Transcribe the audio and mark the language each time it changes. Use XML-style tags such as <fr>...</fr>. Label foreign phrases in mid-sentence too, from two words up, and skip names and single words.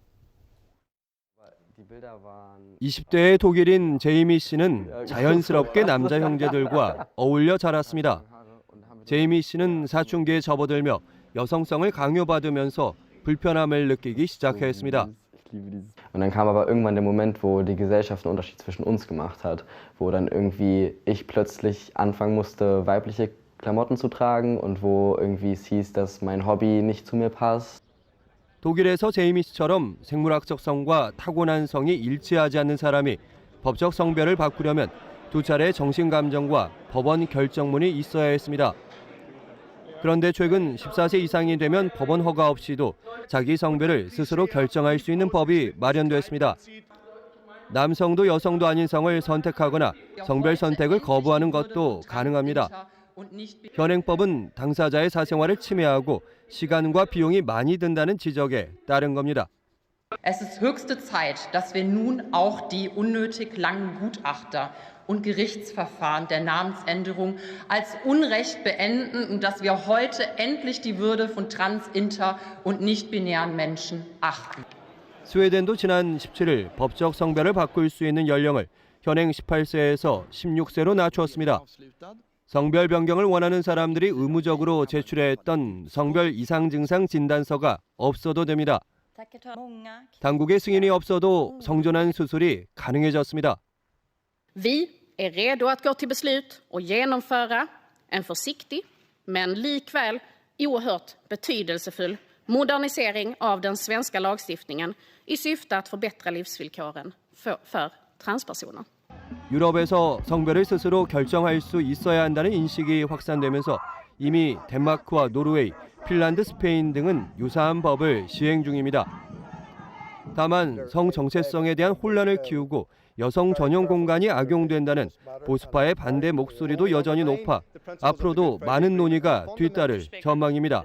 <ko>20대의 독일인 제이미 씨는 자연스럽게 남자 형제들과 어울려 자랐습니다. 제이미 씨는 사춘기에 접어들며 여성성을 강요받으면서 불편함을 느끼기 시작했습니다.</ko> <de>Und dann kam aber irgendwann der Moment, wo die Gesellschaft einen Unterschied zwischen uns gemacht hat, wo dann irgendwie ich plötzlich anfangen musste, weibliche Klamotten zu tragen und wo irgendwie es hieß, dass mein Hobby nicht zu mir passt.</de> <ko>독일에서 제이미 씨처럼 생물학적 성과 타고난 성이 일치하지 않는 사람이 법적 성별을 바꾸려면 2차례 정신감정과 법원 결정문이 있어야 했습니다. 그런데 최근 14세 이상이 되면 법원 허가 없이도 자기 성별을 스스로 결정할 수 있는 법이 마련됐습니다. 남성도 여성도 아닌 성을 선택하거나 성별 선택을 거부하는 것도 가능합니다. 현행법은 당사자의 사생활을 침해하고 시간과 비용이 많이 든다는 지적에 따른 겁니다.</ko> <de>Es ist höchste Zeit, dass wir nun auch die unnötig langen Gutachter und Gerichtsverfahren der Namensänderung als Unrecht beenden und dass wir heute endlich die Würde von trans-, inter- und nicht-binären Menschen achten.</de> <ko>스웨덴도 지난 17일 법적 성별을 바꿀 수 있는 연령을 현행 18세에서 16세로 낮췄습니다. 성별 변경을 원하는 사람들이 의무적으로 제출했던 성별 이상 증상 진단서가 없어도 됩니다. 당국의 승인이 없어도 성전환 수술이 가능해졌습니다.</ko> <sv>Vi är redo att gå till beslut och genomföra en försiktig men likväl oerhört betydelsefull modernisering av den svenska lagstiftningen i syfte att förbättra livsvillkoren för transpersoner.</sv> <ko>유럽에서 성별을 스스로 결정할 수 있어야 한다는 인식이 확산되면서 이미 덴마크와 노르웨이, 핀란드, 스페인 등은 유사한 법을 시행 중입니다. 다만 성 정체성에 대한 혼란을 키우고 여성 전용 공간이 악용된다는 보수파의 반대 목소리도 여전히 높아 앞으로도 많은 논의가 뒤따를 전망입니다.</ko>